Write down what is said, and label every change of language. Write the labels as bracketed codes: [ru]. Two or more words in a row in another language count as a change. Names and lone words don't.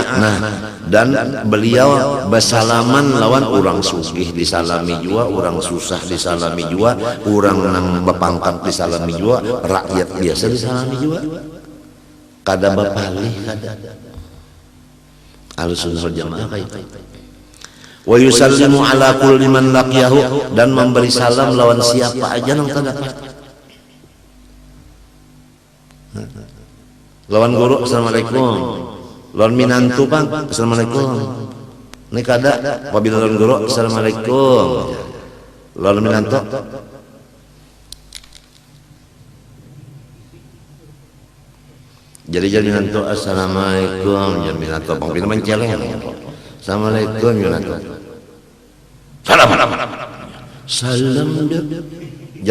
[bjn] Nah, dan beliau bersalaman lawan orang sugih disalami jua, orang susah disalami jua, orang nang bepangkat disalami jua, rakyat biasa disalami jua. Kada bapalih kada. [id] Ahlussunnah wal jamaah kayak itu. [ar] ويسلم على كل من لقيه, [bjn] dan memberi salam lawan siapa aja nang terdapat. Lawan guru assalamualaikum, lawan minantu bang assalamualaikum. Ini kada apabila lawan guru assalamualaikum, lawan minantu jadi minantu assalamualaikum, jadi minantu bang bila menceleng assalamualaikum minantu salam deh.